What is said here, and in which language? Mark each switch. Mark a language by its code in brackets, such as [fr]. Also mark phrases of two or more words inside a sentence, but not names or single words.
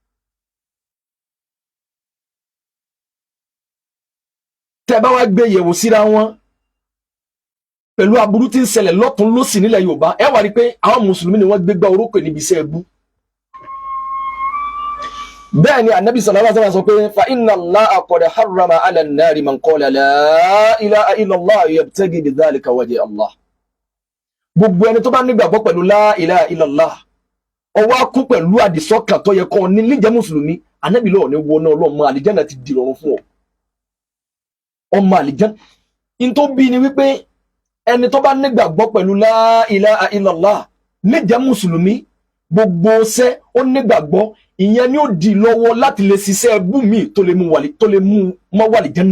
[yo] Tẹ́ bá wá gbé yẹ̀wò síra wọn pẹ̀lú aburú tí ń ṣẹlẹ̀ lọ́tún lósì nílẹ̀ Yorùbá ẹ wá rí pé àwọn mùsùlùmí ni wọ́n gbégbá orókè níbi iṣẹ́ ẹbú. Bẹ́ẹ̀ ni Ànábì [ar] صلى الله عليه وسلم [yo] sọ pé [ar] فإن الله قد حرم على النار من قال لا إله إلا الله يبتغي بذلك وجه الله. [yo] Gbogbo ẹni tó bá nígbàgbọ́ pẹ̀lú [ar] لا إله إلا الله [yo] ó wá kú pẹ̀lú àdìsọ́kàn tó yẹ kó ní níjẹ́ mùsùlùmí Ànábì ló ní wọná Ọlọ́run àlìjánnà ti di rọrùn fún ọ. Ọmọ àlìjánnà in tó bí ni wípé ẹni tó bá nígbàgbọ́ pẹ̀lú [ar] لا إله إلا الله [yo] níjẹ́ mùsùlùmí gbogbo ṣẹ́ ó nígbàgbọ́ ìyẹn ni ó di lọ́wọ́ láti lè ṣiṣẹ́ ẹbú mi tó lè mú mọ́ wà àlìjánnà.